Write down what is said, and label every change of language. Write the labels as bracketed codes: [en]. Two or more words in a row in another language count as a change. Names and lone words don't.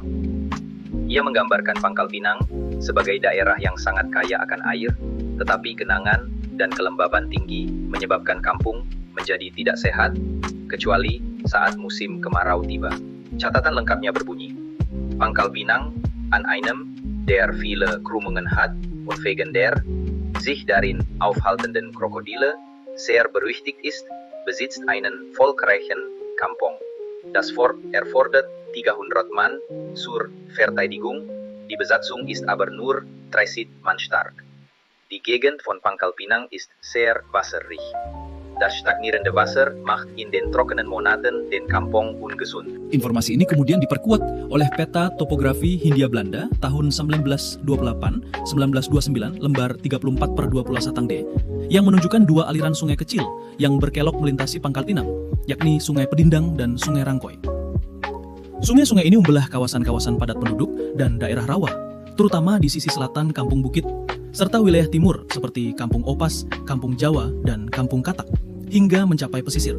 [id] Ia menggambarkan Pangkal Pinang sebagai daerah yang sangat kaya akan air, tetapi genangan dan kelembaban tinggi menyebabkan kampung menjadi tidak sehat, kecuali saat musim kemarau tiba. Catatan lengkapnya berbunyi, [de] Pangkal Pinang an einem der viele Krümmungen hat und wegen der sich darin aufhaltenden Krokodile sehr berüchtigt ist, besitzt einen volkreichen Kampong. Das Fort erfordert 300 Mann zur Verteidigung, die Besatzung ist aber nur 30 Mann stark. Die Gegend von Pangkal Pinang ist sehr wasserreich. Das stagnierende Wasser macht in den trockenen Monaten den Kampong ungesund. [id] Informasi ini kemudian diperkuat oleh peta topografi Hindia Belanda tahun 1928-1929 lembar 34/21 Satang D yang menunjukkan dua aliran sungai kecil yang berkelok melintasi Pangkal Pinang, yakni Sungai Pedindang dan Sungai Rangkoi. Sungai-sungai ini membelah kawasan-kawasan padat penduduk dan daerah rawa, terutama di sisi selatan Kampung Bukit, serta wilayah timur seperti Kampung Opas, Kampung Jawa, dan Kampung Katak, hingga mencapai pesisir.